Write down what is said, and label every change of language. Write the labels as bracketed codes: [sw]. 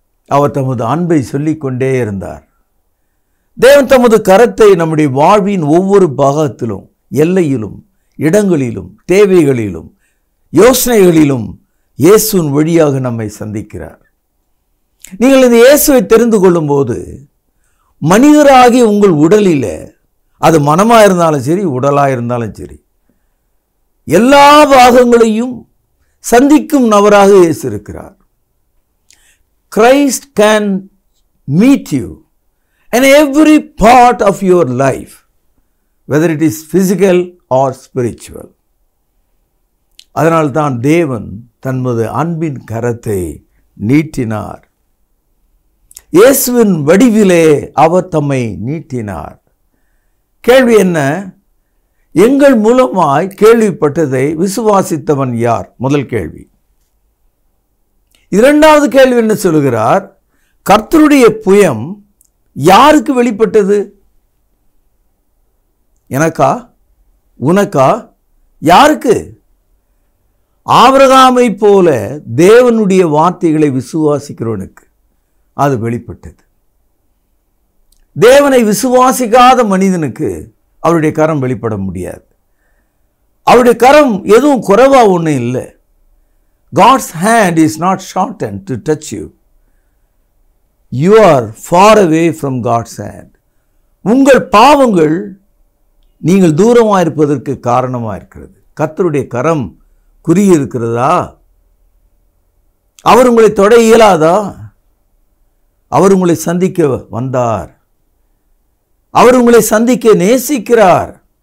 [ta] அவர் தமது அன்பை சொல்லிக் கொண்டே இருந்தார். தேவன் தமது கரத்தை நம்முடைய வாழ்வின் ஒவ்வொரு பாகத்திலும், எல்லையிலும், இடங்களிலும், தேவைகளிலும், யோசனைகளிலும் இயேசுவின் வழியாக நம்மை சந்திக்கிறார். நீங்கள் இந்த இயேசுவை தெரிந்து கொள்ளும் போது மனிதராகி உங்கள் உடலில், அது மனமாக இருந்தாலும் சரி, உடலாக இருந்தாலும் சரி, எல்லா பாகங்களையும் சந்திக்கும் நபராக இயேசு இருக்கிறார். [en] Christ can meet you in every part of your life, whether it is physical or spiritual. [ta] அதனால்தான் தேவன் தனது அன்பின் கரத்தை நீட்டினார். இயேசுவின் வடிவிலே அவர் தம்மை நீட்டினார். கேள்வி என்ன? எங்கள் மூலமாய் கேள்விப்பட்டதை விசுவாசித்தவன் யார்? முதல் கேள்வி. இரண்டாவது கேள்வி என்ன சொல்கிறார்? கர்த்தருடைய புயம் யாருக்கு வெளிப்பட்டது? எனக்கா? உனக்கா? யாருக்கு? ஆபிரகாமை போல தேவனுடைய வார்த்தைகளை விசுவாசிக்கிறவனுக்கு அது வெளிப்பட்டது. தேவனை விசுவாசிக்காத மனிதனுக்கு அவருடைய கரம் வெளிப்பட முடியாது. அவருடைய கரம் எதுவும் குறைவா ஒன்றும் இல்லை. [en] God's hand is not shortened to touch you. You are far away from God's hand. [ta] உங்கள் பாவங்கள் நீங்கள் தூரமாக இருப்பதற்கு காரணமாக இருக்கிறது. கர்த்தருடைய கரம் குறியிருக்கிறதா? அவர் உங்களை தொட இயலாதா? அவர் உங்களை சந்திக்க வந்தார். அவர் உங்களை சந்திக்க நேசிக்கிறார்.